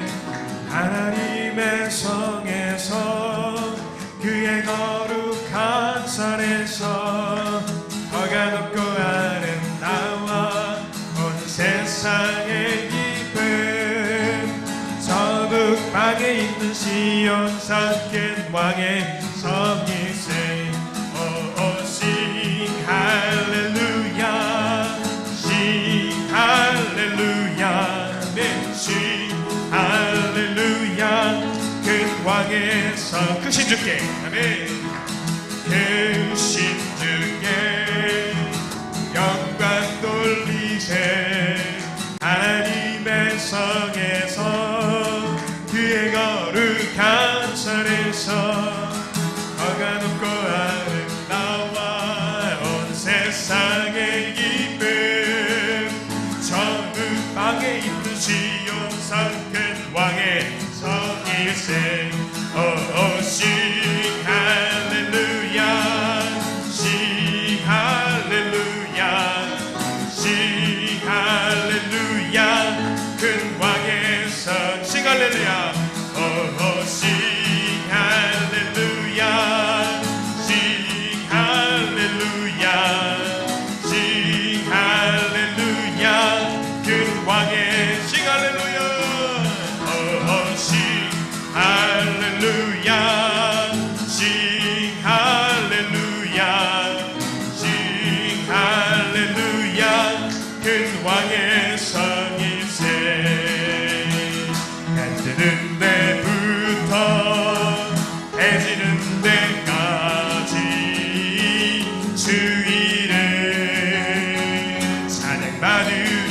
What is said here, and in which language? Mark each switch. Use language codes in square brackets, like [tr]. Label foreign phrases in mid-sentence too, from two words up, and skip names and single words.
[ko] 하나님의 성에서 그의 거룩한 산에서 더가 높고 아름다워 온 세상의 기쁨. 서북방에 있는 시온 산길 왕의 성이세. [en] Sing hallelujah, sing hallelujah, 네, sing hallelujah. [ko] 그 왕의 성 크신 주께, 아멘. 크신 주께 영광 돌리세. 하나님의 성에서 그의 거룩한 산에서 더가 높고 아름다워 온 세상의 기쁨. 저극방에 있는 시온산 큰 왕의 성일세. [en] Sing hallelujah, sing hallelujah, sing hallelujah. [ko] 큰 왕의 성 [en] sing hallelujah. Sing hallelujah, sing hallelujah, sing hallelujah. [ko] 큰 왕의 [en] sing hallelujah. Sing hallelujah, sing hallelujah, sing hallelujah. [ko] 큰 왕의 성일세. 해 뜨는 때부터 해 지는 때까지 주 이름 찬양받으리.